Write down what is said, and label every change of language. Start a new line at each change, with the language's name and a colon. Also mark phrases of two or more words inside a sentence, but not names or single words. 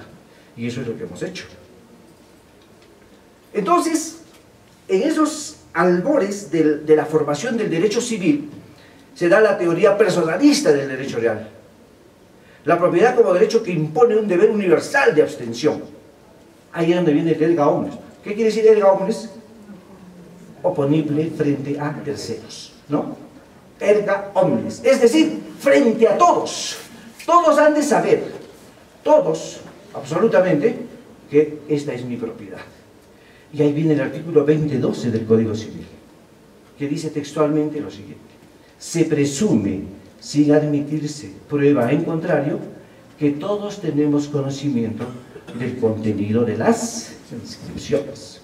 Spanish: Y eso es lo que hemos hecho. Entonces, en esos albores de la formación del derecho civil, se da la teoría personalista del derecho real. La propiedad como derecho que impone un deber universal de abstención. Ahí es donde viene el
Latin: erga omnes.
Spanish: ¿Qué quiere decir
Latin: erga omnes?
Spanish: Oponible frente a terceros, ¿no?
Latin: Erga omnes,
Spanish: es decir, frente a todos. Todos han de saber, todos, absolutamente, que esta es mi propiedad. Y ahí viene el artículo 2012 del Código Civil, que dice textualmente lo siguiente: se presume, sin admitirse prueba en contrario, que todos tenemos conocimiento del contenido de las inscripciones.